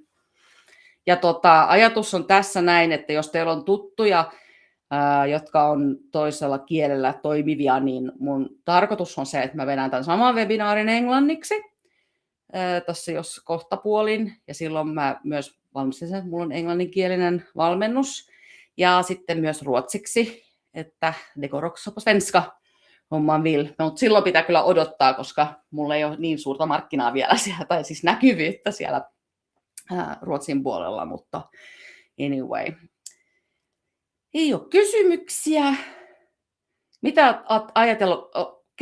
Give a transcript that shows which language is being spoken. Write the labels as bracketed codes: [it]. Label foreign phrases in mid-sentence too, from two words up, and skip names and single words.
[fi] Ja ajatus on tässä näin, että jos teillä on tuttuja, jotka on toisella kielellä toimivia, niin mun tarkoitus on se, että mä vedän tämän saman webinaarin englanniksi. Tuossa jos kohtapuolin, ja silloin mä myös valmistin sen, mulla on englanninkielinen valmennus, ja sitten myös ruotsiksi, että [sv] det går också på svenska om man vill. [fi] Mutta silloin pitää kyllä odottaa, koska mulla ei ole niin suurta markkinaa vielä siellä, tai siis näkyvyyttä siellä Ruotsin puolella, mutta anyway. Ei ole kysymyksiä. Mitä olet ajatellut?